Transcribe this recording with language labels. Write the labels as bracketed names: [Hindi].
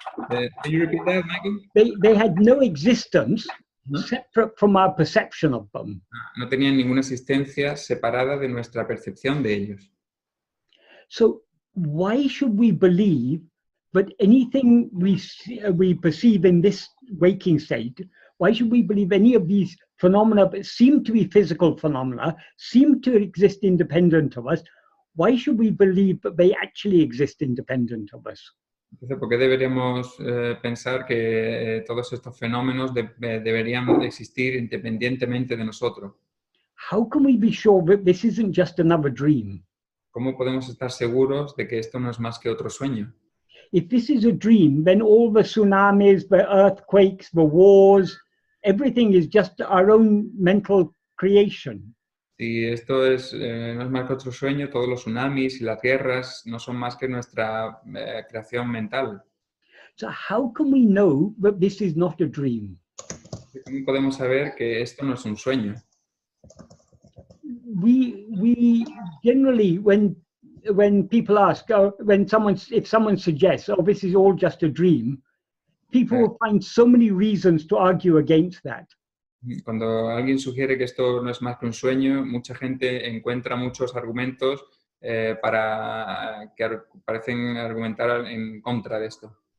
[English] Can you repeat that, Michael? They had no existence separate from our perception of them. [Spanish] No tenían ninguna existencia separada de nuestra percepción de ellos. [English] So why should we believe that anything we perceive in this waking state, why should we believe any of these phenomena that seem to be physical phenomena, seem to exist independent of us? Why should we believe that they actually exist independent of us? [Spanish] Entonces, ¿por qué deberíamos pensar que todos estos fenómenos deberían existir independientemente de nosotros? [English] How can we be sure that this isn't just another dream? [Spanish] ¿cómo podemos estar seguros de que esto no es más que otro sueño? [English] If this is a dream, then all the tsunamis, the earthquakes, the wars, everything is just our own mental creation. [Spanish] Si esto es, no es más que otro sueño, todos los tsunamis y las guerras no son más que nuestra creación mental. [English] So how can we know that this is not a dream? [Spanish] ¿Cómo podemos saber que esto no es un sueño? [English] We generally, when people ask, if someone suggests, oh, this is all just a dream, people will find so many reasons to argue against that. [Spanish] Cuando alguien sugiere que esto no es más que un sueño, mucha gente encuentra muchos argumentos para que parecen argumentar en contra de esto.